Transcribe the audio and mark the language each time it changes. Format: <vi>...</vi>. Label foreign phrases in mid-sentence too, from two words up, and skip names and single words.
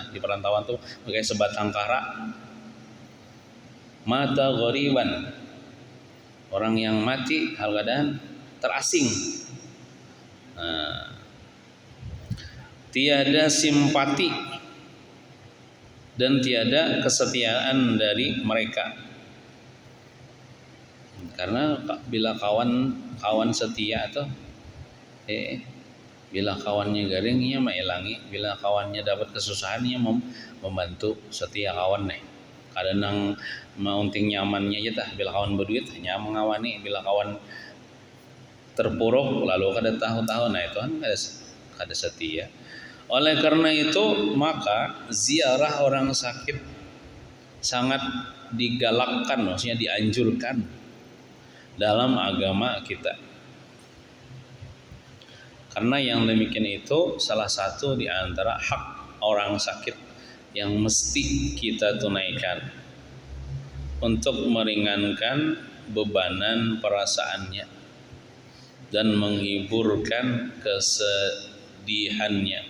<id>Nah, di perantauan tuh kayak sebatang kara.</id> <ar>مات غريبا,</ar> <id>orang yang mati hal keadaan terasing. Nah, tiada simpati dan tiada kesetiaan dari mereka.</id> <bjn>Karena bila kawan setia atau bila kawannya garing ia maelangi, bila kawannya dapat kesusahan ia membantu, setia kawan nih. Kadang maunting nyamannya aja tah, bila kawan berduit hanya mengawani, bila kawan terpuruk lalu kada tahu-tahu, nah itu kan kada setia.</bjn> <id>Oleh karena itu maka ziarah orang sakit sangat digalakkan, maksudnya dianjurkan dalam agama kita. Karena yang demikian itu salah satu di antara hak orang sakit yang mesti kita tunaikan untuk meringankan bebanan perasaannya dan menghiburkan kesedihannya.</id>